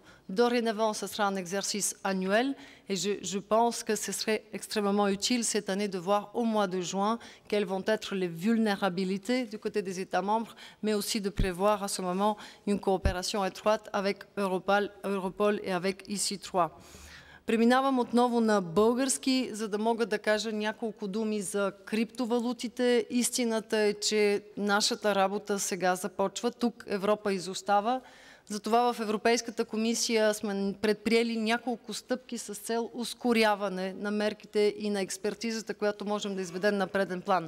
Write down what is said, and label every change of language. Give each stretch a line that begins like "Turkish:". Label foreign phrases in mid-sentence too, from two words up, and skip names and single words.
French: Dorénavant, ce sera un exercice annuel et je pense que ce serait extrêmement utile cette année de voir au mois de juin quelles vont être les vulnérabilités du côté des États membres, mais aussi de prévoir à ce moment une coopération étroite avec Europol et avec EC3.
Bulgarian: Преминавам отново на български, за да мога да кажа няколко думи за криптовалутите. Истината е, че нашата работа сега започва. Тук Европа изостава. Затова в Европейската комисия сме предприели няколко стъпки с цел ускоряване на мерките и на експертизата, която можем да изведем на преден план.